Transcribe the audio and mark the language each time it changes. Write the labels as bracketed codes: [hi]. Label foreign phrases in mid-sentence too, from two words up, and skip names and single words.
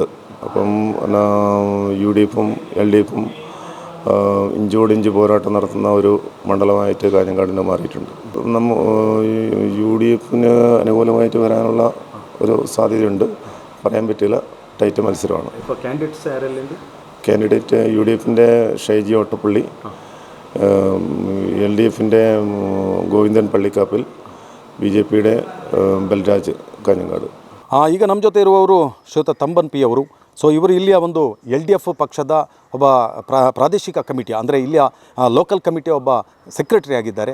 [ml] അപ്പം UDF-ഉം LDF-ഉം ഇഞ്ചോടിഞ്ച് പോരാട്ടം നടത്തുന്ന ഒരു മണ്ഡലമായിട്ട് കാഞ്ഞങ്ങാടിനെ മാറിയിട്ടുണ്ട്. UDF-ന് അനുകൂലമായിട്ട് വരാനുള്ള ഒരു സാധ്യതയുണ്ട്, പറയാൻ പറ്റില്ല. ടൈറ്റ് മത്സരമാണ്. കാൻഡിഡേറ്റ് UDF-ൻ്റെ ഷൈജി ഓട്ടപ്പള്ളി, LDF-ൻ്റെ ಗೋವಿಂದನ್ ಪಳ್ಳಿಕಾಪಿಲ್, BJP-യുടെ ಬಲರಾಜ್ ಕಾಂಜಂಗಾಡು. [kn] ಈಗ ನಮ್ಮ ಜೊತೆ ಇರುವವರು ಶ್ರೀಯುತ ತಂಬನ್ P ಅವರು. ಸೊ ಇವರು ಇಲ್ಲಿಯ ಒಂದು LDF ಪಕ್ಷದ ಒಬ್ಬ ಪ್ರಾದೇಶಿಕ ಕಮಿಟಿ ಅಂದರೆ ಇಲ್ಲಿಯ ಲೋಕಲ್ ಕಮಿಟಿಯ ಒಬ್ಬ ಸೆಕ್ರೆಟರಿ ಆಗಿದ್ದಾರೆ.